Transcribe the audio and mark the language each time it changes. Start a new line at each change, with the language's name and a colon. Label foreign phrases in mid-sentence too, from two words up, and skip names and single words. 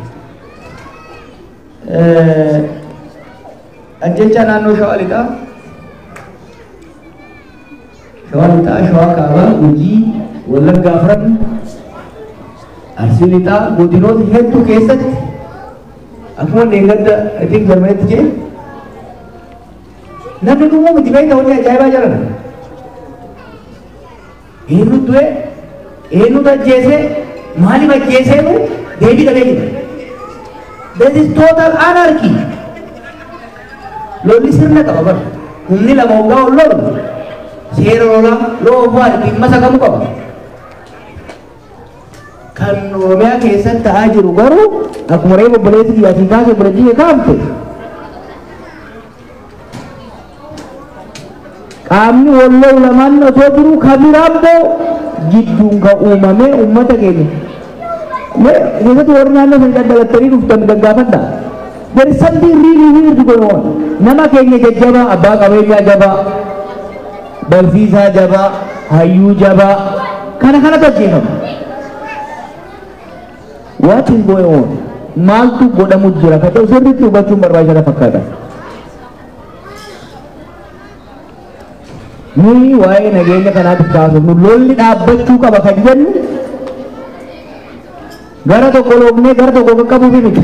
Oromo: Ajjecha naannoo Shawaa Lixaa, Shawaa Kaabaa, Gujii, Wallagga Afran, Arsii Lixaa, godinoota hedduu keessatti akkuma deeggarda ittiin galmeetti jee namni dhumuu miti beekta wanni ajaa'ibaa jiran. Eenyu du'e, eenyu ajjeese, maaliif ajjeeseenu deebii dhabee jira.
English: This is total anarchy.
Oromo: Lolli sirna qaba bar. Humni lama hoggaa ol lolu. Seera lolaa loofaa dhimma sakamuu qaba. Kan Oromiyaa keessatti ta'aa jiru garuu akkuma reefu obboleessi kiyyaatiin kaasee obboleettii kaafte. Qaamni wal lolu lamaan osoo jiru kabiraan boo jidduun kan uumame uummata keenya. Keessatti warri naannoo sana daddalattanii dhuftan gaggaafadha.
English: There is something really weird going on.
Oromo: Nama keenya jajjabaa, abbaa qabeenyaa jabaa, barsiisaa jabaa, hayyuu jabaa, kana ajjeefama.
English: What is going on?
Oromo: Maaltu godhamu jira? Ka ta'u sirriitti hubachuun barbaachisaa fakkaata. Nuyi waa'ee nageenya kanaatiif kaasofnu lolli dhaabbachuu qaba kan jennu gara tokko loofnee gara tokko qaqqabuufi miti.